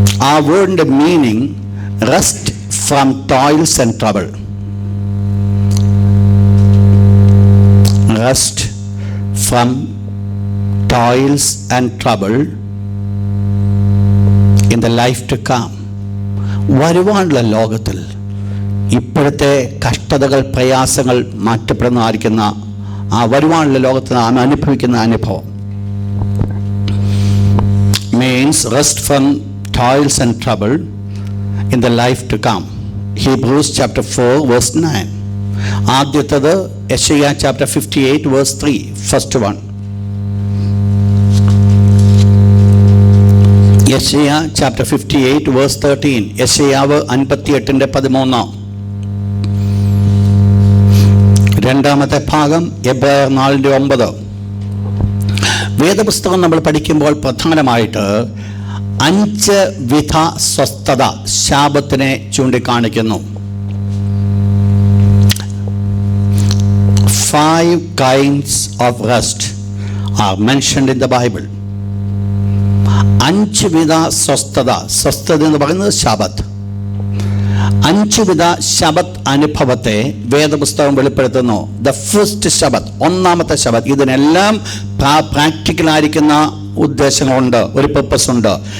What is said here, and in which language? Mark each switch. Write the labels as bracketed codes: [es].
[en] ആ വേർഡിൻ്റെ meaning rest from toils and trouble. Rest from toils and trouble in the life to come. [ml] വരുവാനുള്ള ലോകത്തിൽ ഇപ്പോഴത്തെ കഷ്ടതകൾ, പ്രയാസങ്ങൾ മാറ്റപ്പെടുന്നതായിരിക്കുന്ന ആ വരുവാനുള്ള ലോകത്തിൽ നാം അനുഭവിക്കുന്ന അനുഭവം. Means [en] means rest from toils and trouble in the life to come. Hebrews chapter 4 verse 9. ആദ്യത്തേത് യെശയ്യാ chapter 58 verse 3, first one. യെശയ്യാ chapter 58 verse 13. [ml] യെശയ്യാവ് 58:13. രണ്ടാമത്തെ ഭാഗം എബ്രായർ 4:9. വേദപുസ്തകം നമ്മൾ പഠിക്കുമ്പോൾ പ്രധാനമായിട്ട് 5 വിധ സ്വസ്ഥത ശാബത്തിനെ ചൂണ്ടിക്കാണിക്കുന്നു. [en] 5 kinds of rest are mentioned in the Bible. [ml] 5 വിധ സ്വസ്ഥത എന്ന് പറയുന്നത് ശാബത്ത്. 5 വിധ ശബത്ത് അനുഭവത്തെ വേദപുസ്തകം വെളിപ്പെടുത്തുന്നു. [en] the first Sabbath, [ml] ഒന്നാമത്തെ ശബത്ത്. ഇതിനെല്ലാം പ്രാക്ടിക്കലായിരിക്കുന്ന ഉദ്ദേശങ്ങളുണ്ട്, ഒരു പർപ്പസ് ഉണ്ട്.